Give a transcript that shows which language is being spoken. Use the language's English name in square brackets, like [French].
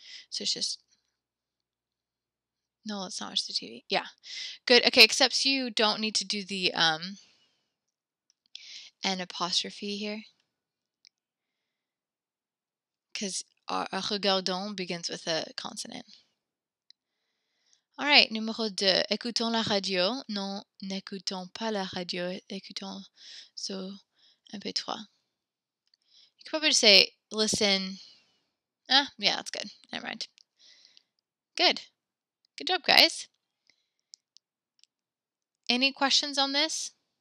[English] So it's just, no, let's not watch the TV. Yeah. Good. Okay, except you don't need to do the an apostrophe here, because regardons begins with a consonant. All right, [French] numéro 2. Écoutons la radio. Non, n'écoutons pas la radio. Écoutons so MP3. [English] You could probably just say listen. Yeah, that's good. Never mind. Good. Good job, guys. Any questions on this?